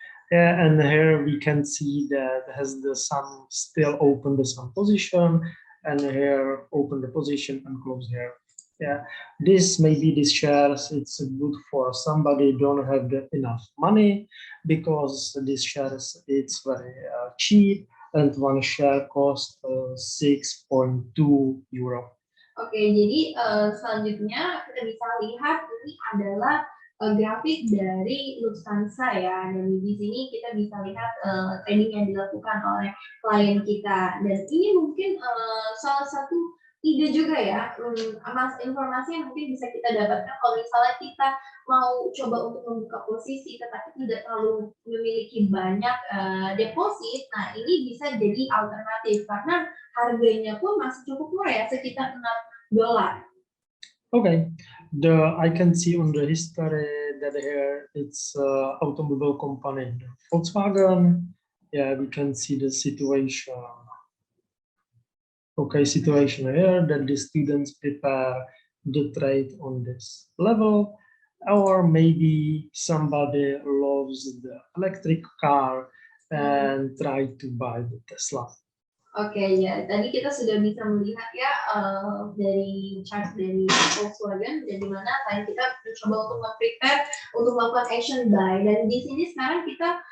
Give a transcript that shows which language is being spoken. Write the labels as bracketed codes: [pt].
[en] Yeah, and here we can see that has the sun still open the sun position, and here open the position and close here. Yeah, maybe this shares it's good for somebody don't have enough money because this shares it's very cheap. And one share cost 6.2 euro. [id] Oke, jadi selanjutnya kita bisa lihat ini adalah grafik dari Lufthansa ya, dan di sini kita bisa lihat trading yang dilakukan oleh klien kita, dan ini mungkin salah satu ide juga ya, informasi yang mungkin bisa kita dapatkan kalau misalnya kita mau coba untuk membuka posisi tetapi tidak terlalu memiliki banyak deposit. Nah, ini bisa jadi alternatif karena harganya pun masih cukup murah ya, sekitar $6. [en] Okay, I can see on the history that here it's automobile company Volkswagen. Yeah, we can see the situation. Okay, situation here that the students prepare the trade on this level, or maybe somebody loves the electric car and try to buy the Tesla. [id] Oke, ya tadi kita sudah bisa melihat ya dari chart dari Volkswagen dan dimana tadi kita mencoba untuk prepare untuk melakukan action buy, dan di sini sekarang kita